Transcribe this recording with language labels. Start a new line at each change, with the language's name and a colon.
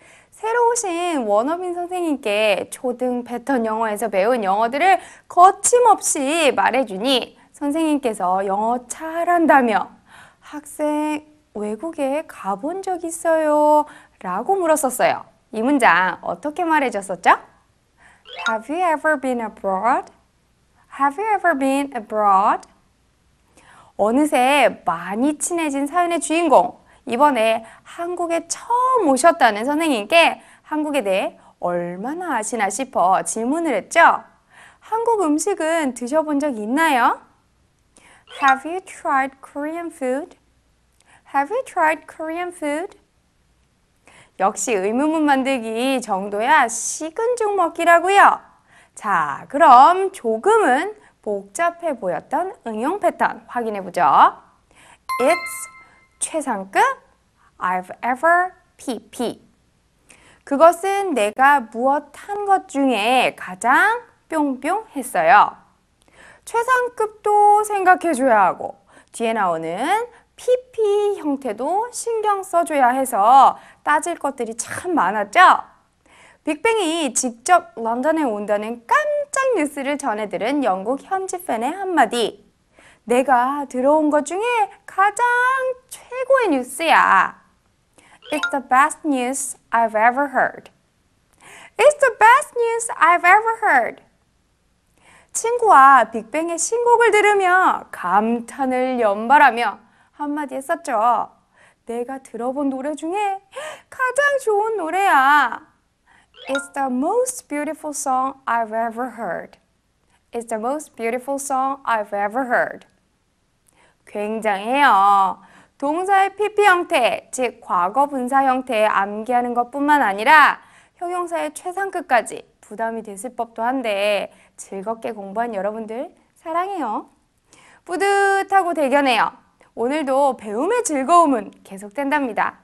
Korean: 새로 오신 원어민 선생님께 초등 패턴 영어에서 배운 영어들을 거침없이 말해주니 선생님께서 영어 잘한다며 학생 외국에 가본 적 있어요? 라고 물었었어요. 이 문장 어떻게 말해줬었죠?
English: Have you ever been abroad? Have you ever been abroad?
Korean: 어느새 많이 친해진 사연의 주인공 이번에 한국에 처음 오셨다는 선생님께 한국에 대해 얼마나 아시나 싶어 질문을 했죠? 한국 음식은 드셔본 적 있나요?
English: Have you tried Korean food? Have you tried Korean food?
Korean: 역시 의문문 만들기 정도야 식은 죽 먹기라고요. 자, 그럼 조금은 복잡해 보였던 응용 패턴 확인해보죠.
English: It's 최상급 I've ever PP.
Korean: 그것은 내가 무엇 한 것 중에 가장 뿅뿅했어요. 최상급도 생각해줘야 하고 뒤에 나오는 PP 형태도 신경 써줘야 해서 따질 것들이 참 많았죠? 빅뱅이 직접 런던에 온다는 깜짝 뉴스를 전해들은 영국 현지 팬의 한마디. 내가 들어온 것 중에 가장 최고의 뉴스야.
English: It's the best news I've ever heard. It's the best news I've ever heard.
Korean: 친구와 빅뱅의 신곡을 들으며 감탄을 연발하며 한마디 했었죠. 내가 들어본 노래 중에 가장 좋은 노래야.
English: It's the most beautiful song I've ever heard. It's the most beautiful song I've ever heard.
Korean: 굉장해요. 동사의 PP 형태, 즉 과거 분사 형태에 암기하는 것뿐만 아니라 형용사의 최상급까지 부담이 됐을 법도 한데 즐겁게 공부한 여러분들 사랑해요. 뿌듯하고 대견해요. 오늘도 배움의 즐거움은 계속된답니다.